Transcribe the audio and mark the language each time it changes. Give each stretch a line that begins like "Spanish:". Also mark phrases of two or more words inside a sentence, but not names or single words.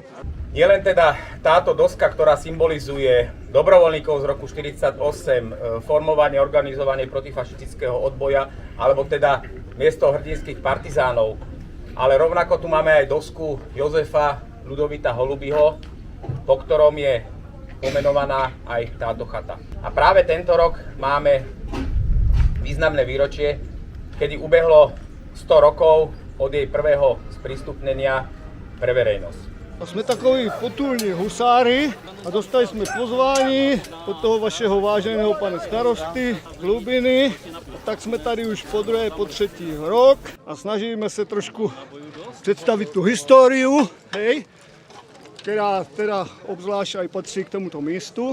Slovak: Nie len teda táto doska, ktorá symbolizuje dobrovoľníkov z roku 1948, formovanie, organizovanie protifašistického odboja, alebo teda miesto hrdinských partizánov, ale rovnako tu máme aj dosku Jozefa Ľudovita Holubyho, po ktorom je pomenovaná aj táto chata. A práve tento rok máme významné výročie, kedy ubehlo 100 rokov od jej prvého sprístupnenia pre verejnosť.
Czech: A sme takoví potulní husári a dostali sme pozvání od toho vašeho váženého pana starosty z Hlubiny. Tak jsme tady už po druhé, po třetí rok a snažíme se trošku představit tu historiu, hej, která teda obzvlášť aj patří k tomuto místu.